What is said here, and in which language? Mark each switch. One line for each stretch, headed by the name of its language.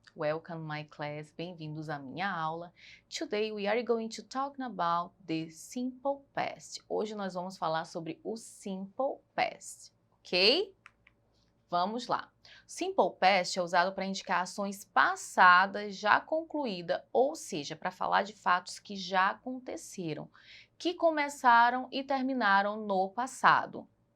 English: Welcome my class,
Portuguese: bem-vindos à minha aula.
English: Today we are going to talk about the simple past.
Portuguese: Hoje nós vamos falar sobre o simple past, ok? Vamos lá. Simple past é usado para indicar ações passadas já concluídas, ou seja, para falar de fatos que já aconteceram, que começaram e terminaram no passado.